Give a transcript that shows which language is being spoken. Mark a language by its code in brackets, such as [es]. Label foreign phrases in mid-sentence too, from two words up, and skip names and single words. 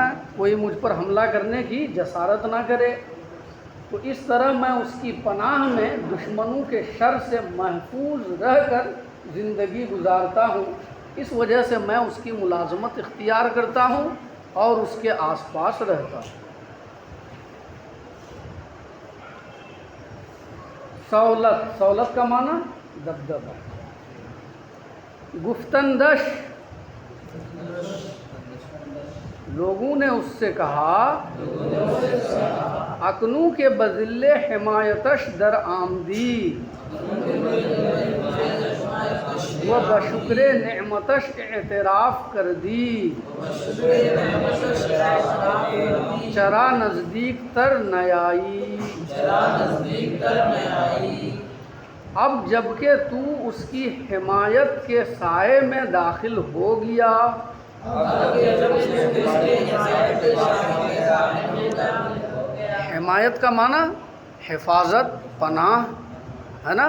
[ur] کوئی مجھ پر حملہ کرنے کی جسارت نہ کرے، تو اس طرح میں اس کی پناہ میں دشمنوں کے شر سے محفوظ رہ کر زندگی گزارتا ہوں۔ اس وجہ سے میں اس کی ملازمت اختیار کرتا ہوں اور اس کے آس پاس رہتا ہوں۔ سولت کا معنی دبدبہ۔ [fa] گفتن دش، [ur] لوگوں نے اس سے کہا [fa] اکنوں کے بذل حمایتش در آمدی و بشکر نعمتش اعتراف کر دی، چرا نزدیک تر نیائی۔ [ur] اب جب کہ تو اس کی حمایت کے سائے میں داخل ہو گیا، حمایت کا معنی حفاظت، پناہ ہے نا۔